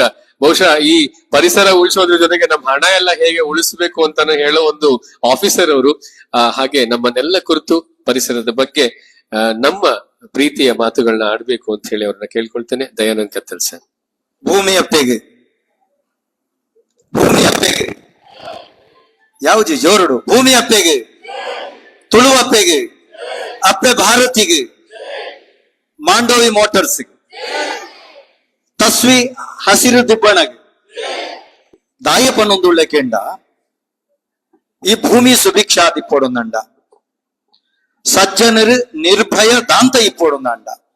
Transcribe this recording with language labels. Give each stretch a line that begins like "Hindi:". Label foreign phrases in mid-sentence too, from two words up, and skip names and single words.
Kannada: ಬಹುಶಃ ಈ ಪರಿಸರ ಉಳಿಸೋದ್ರ ಜೊತೆಗೆ ನಮ್ಮ ಹಣ ಎಲ್ಲ ಹೇಗೆ ಉಳಿಸಬೇಕು ಅಂತಾನು ಹೇಳೋ ಒಂದು ಆಫೀಸರ್ ಅವರು. ಹಾಗೆ ನಮ್ಮನ್ನೆಲ್ಲ ಕುರಿತು ಪರಿಸರದ ಬಗ್ಗೆ ನಮ್ಮ ಪ್ರೀತಿಯ ಮಾತುಗಳನ್ನ ಆಡ್ಬೇಕು ಅಂತ ಹೇಳಿ ಅವ್ರನ್ನ ಕೇಳ್ಕೊಳ್ತೇನೆ. ದಯಾನಂದ್ ಕತ್ತಲ್ ಸರ್.
Tulu: ಭೂಮಿ ಅಪ್ಪೆಗೆ ಯಾವುದು ಜೋರುಡು ಭೂಮಿ ಅಪ್ಪೆಗೆ, ತುಳು ಅಪ್ಪೆಗೆ, ಅಪ್ಪೆ ಭಾರತಿಗೆ, ಮಾಂಡೋವಿ ಮೋಟಾರ್ಸ್, ತಸ್ವಿ ಹಸಿರು ದಿಬ್ಬಣಗೆ ದಾಯಪನ್ನೊಂದುಳ್ಳೆ ಕೆಂಡ ಈ ಭೂಮಿ ಸುಭಿಕ್ಷಾ ದಿಪ್ಪೊಡೊಂದಂಡ ಸಜ್ಜನರು ನಿರ್ಭಯ ದಾಂತ ಇಪ್ಪೊಡೊಂದಂಡ